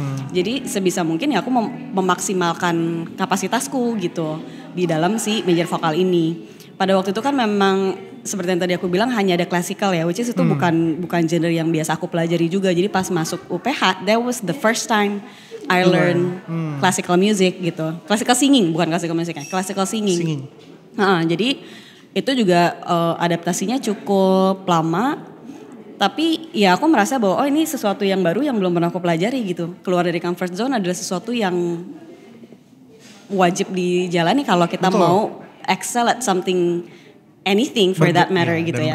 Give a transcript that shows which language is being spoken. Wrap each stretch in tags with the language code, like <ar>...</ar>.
<id>Jadi sebisa mungkin ya aku memaksimalkan kapasitasku gitu di dalam si major vokal ini. Pada waktu itu kan memang seperti yang tadi aku bilang hanya ada klasikal ya,</id> <en>which is</en> <id>itu bukan genre yang biasa aku pelajari juga. Jadi pas masuk</id> <en>UPH, that was the first time I learn classical music</en> <id>gitu.</id> <en>Classical singing,</en> <id>bukan</id> <en>classical music ya, classical singing.</en> <id>Jadi itu juga adaptasinya cukup lama. Tapi ya aku merasa bahwa ini sesuatu yang baru yang belum pernah aku pelajari gitu. Keluar dari comfort zone adalah sesuatu yang wajib dijalani kalau kita mau</id> <en>excel at something, anything for that matter</en> <id>gitu ya.</id>